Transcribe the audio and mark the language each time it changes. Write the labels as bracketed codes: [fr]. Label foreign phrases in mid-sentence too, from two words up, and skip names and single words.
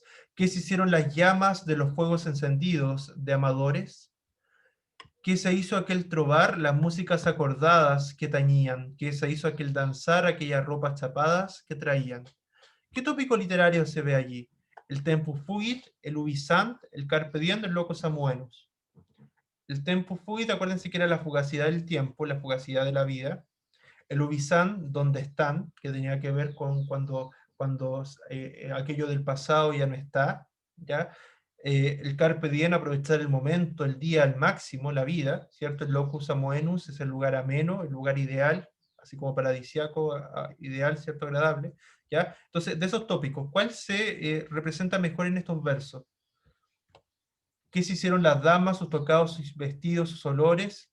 [es] ¿Qué se hicieron las llamas de los fuegos encendidos de amadores? ¿Qué se hizo aquel trobar? Las músicas acordadas que tañían. ¿Qué se hizo aquel danzar? Aquellas ropas chapadas que traían. ¿Qué tópico literario se ve allí? El [la] tempus fugit, [es] el ubicant, el [la] carpe diem, [es] el [la] locus amoenus. [es] El [la] tempus fugit, [es] acuérdense que era la fugacidad del tiempo, la fugacidad de la vida. El ubicant, donde están, que tenía que ver con cuando aquello del pasado ya no está, ¿ya? El [la] carpe diem, [es] aprovechar el momento, el día al máximo, la vida, ¿cierto? El [la] locus amoenus [es] es el lugar ameno, el lugar ideal, así como paradisiaco, ideal, ¿cierto? Agradable, ¿ya? Entonces, de esos tópicos, ¿cuál se representa mejor en estos versos? ¿Qué se hicieron las damas, sus tocados, sus vestidos, sus olores?